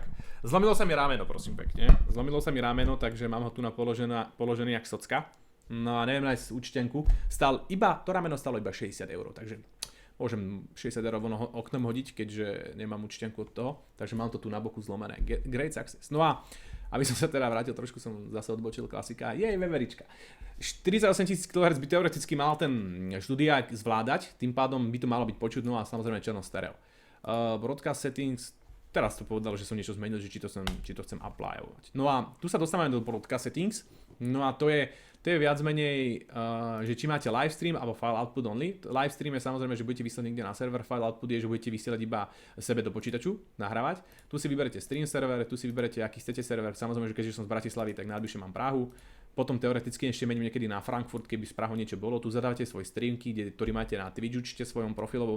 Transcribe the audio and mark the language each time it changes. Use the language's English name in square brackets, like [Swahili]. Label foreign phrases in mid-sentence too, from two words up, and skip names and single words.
[Slovak] Zlomilo sa mi rameno, prosím pekne. Zlomilo sa mi rameno, takže mám ho tu položený jak socka. No a neviem nájsť účtenku. To rameno stalo iba 60 €, takže môžem 60 € oknom hodiť, keďže nemám účtenku od toho. Takže mám to tu na boku zlomené. [English] Great success. [Slovak] No a aby som sa teda vrátil, trošku som zase odbočil, klasika. Veverička. 48 000 kHz by teoreticky mal ten štúdiák zvládať, tým pádom by to malo byť počuť, no a samozrejme černo stereo. [English] Broadcast settings, [Slovak] teraz to povedal, že som niečo zmenil, že či to chcem applyovať. No a tu sa dostávame do [English] broadcast settings, [Slovak] no a to je viac menej, že či máte live stream alebo [English] file output only. Live stream [Slovak] je samozrejme, že budete vysielať niekde na server, [English] file output [Slovak] je, že budete vysielať iba sebe do počítaču, nahrávať. Tu si vyberete [English] stream server, [Slovak] tu si vyberete aký chcete server, samozrejme, že keďže som z Bratislavy, tak najbližšie mám Prahu. Potom teoreticky ešte mením niekedy na Frankfurt, keby z Prahu niečo bolo. Tu zadávate svoj streamky, ktorý máte na Twitch, určite svojom profilovom.